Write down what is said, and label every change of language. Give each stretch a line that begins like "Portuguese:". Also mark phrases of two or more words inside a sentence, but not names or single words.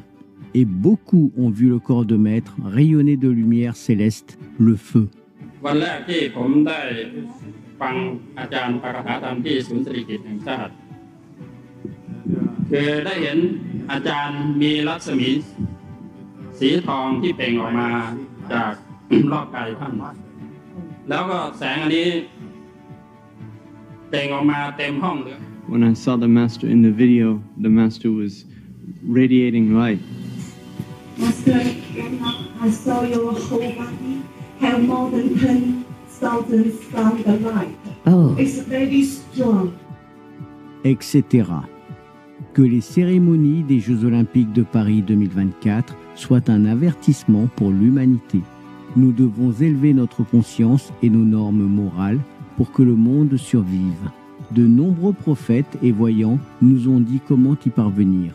French: Et beaucoup ont vu le corps de Maître rayonner de lumière céleste, le feu.
Thai: วันแรกที่ผมได้ฟังอาจารย์ปาฐกถาธรรมที่ศูนย์สิริกิติ์แห่งชาติคือได้เห็นอาจารย์มีรัศมีสีทองที่เปล่งออกมาจากรอบกายท่านแล้วก็แสงอันนี้เปล่งออกมาเต็มห้องเลย
English: When I saw the master in the video, the master was radiating light. Master, I saw your whole body have more than 10,000 sound light. Oh. It's very strong. Etc.
French: Que les cérémonies des Jeux Olympiques de Paris 2024 soient un avertissement pour l'humanité. Nous devons élever notre conscience et nos normes morales pour que le monde survive. De nombreux prophètes et voyants nous ont dit comment y parvenir.